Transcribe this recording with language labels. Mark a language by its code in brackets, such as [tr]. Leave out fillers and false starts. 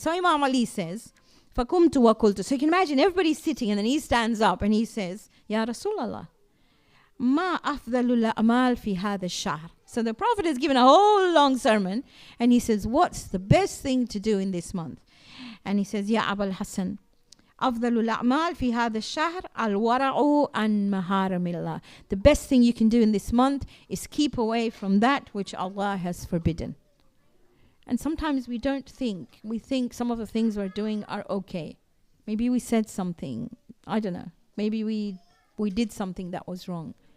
[en] So Imam Ali says, [ar] فَقُمْتُ وَقُلْتُ. [en] So you can imagine everybody's sitting and then he stands up and he says, Ya Rasulallah, [ar] ما أفضل الأعمال في هذا الشهر. [en] So the Prophet has given a whole long sermon and he says, what's the best thing to do in this month? And he says, [ar] Ya Abul Hassan, أفضل الأعمال في هذا الشهر الورع عن محارم الله. [en] The best thing you can do in this month is keep away from that which Allah has forbidden. And sometimes we don't think. We think some of the things we're doing are okay. Maybe we said something. I don't know. Maybe we did something that was wrong.